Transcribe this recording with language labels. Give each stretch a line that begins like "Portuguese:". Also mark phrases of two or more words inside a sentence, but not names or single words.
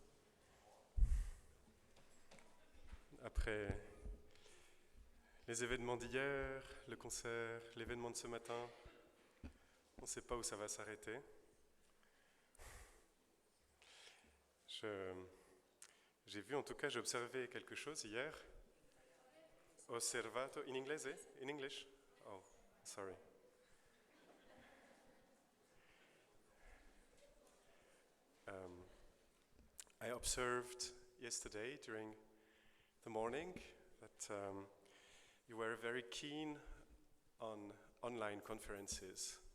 French: Après les événements d'hier, le concert, l'événement de ce matin, on ne sait pas où ça va s'arrêter. J'ai vu, en tout cas, j'ai observé quelque chose hier.
Italian: Osservato, in inglese?
English: In English? Oh, sorry. I observed yesterday during the morning that you were very keen on online conferences.